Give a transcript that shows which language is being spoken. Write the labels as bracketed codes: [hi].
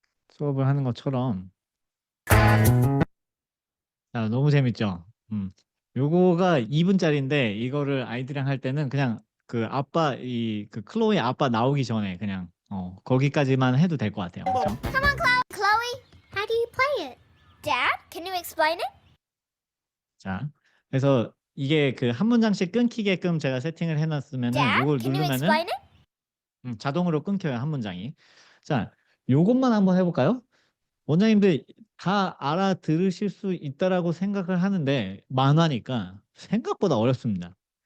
[ko] 수업을 하는 것처럼. 자, 너무 재밌죠? 요거가 2분짜리인데 이거를 아이들이랑 할 때는 그냥 그 아빠 그 클로이 아빠 나오기 전에 그냥 거기까지만 해도 될 것 같아요. 그렇죠? [en] Come on, Chloe, how do you play it? Dad, can you explain it? [ko] 자, 그래서 이게 그 한 문장씩 끊기게끔 제가 세팅을 해놨으면은 [en] Dad, [ko] 요걸 [en] can you [ko] 누르면은 [en] explain it? [ko] 자동으로 끊겨요, 한 문장이. 자, 요것만 한번 해볼까요? 원장님들 다 알아들으실 수 있다라고 생각을 하는데 만화니까 생각보다 어렵습니다.